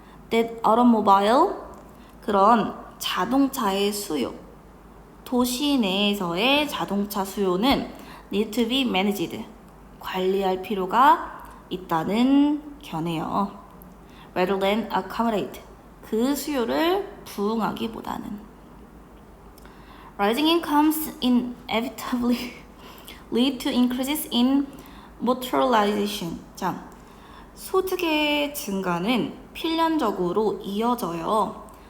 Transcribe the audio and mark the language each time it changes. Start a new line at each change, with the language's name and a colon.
English: That automobile
Korean: 그런 자동차의 수요 도시 내에서의 자동차 수요는
English: need to be managed
Korean: 관리할 필요가 있다는 견해요.
English: rather than accommodate
Korean: 그 수요를 부응하기보다는
English: rising incomes inevitably lead to increases in motorization.
Korean: 자, 소득의 증가는 필연적으로 이어져요.